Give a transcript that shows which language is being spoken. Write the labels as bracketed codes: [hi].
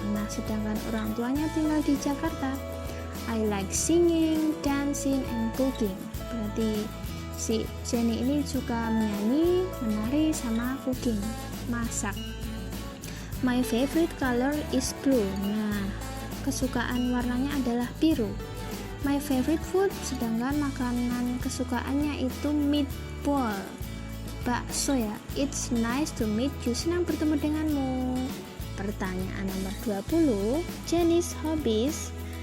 [id] Nah, sedangkan orang tuanya tinggal di Jakarta. [en] I like singing, dancing, and cooking. [id] Berarti si Jenny ini suka menyanyi, menari, sama cooking, masak. [en] My favorite color is blue. [id] Nah, kesukaan warnanya adalah biru. [en] My favorite food, [id] sedangkan makanan kesukaannya itu meatball, bakso ya. [en] It's nice to meet you. [id] Senang bertemu denganmu. Pertanyaan nomor 20, [en] Jenny's hobbies.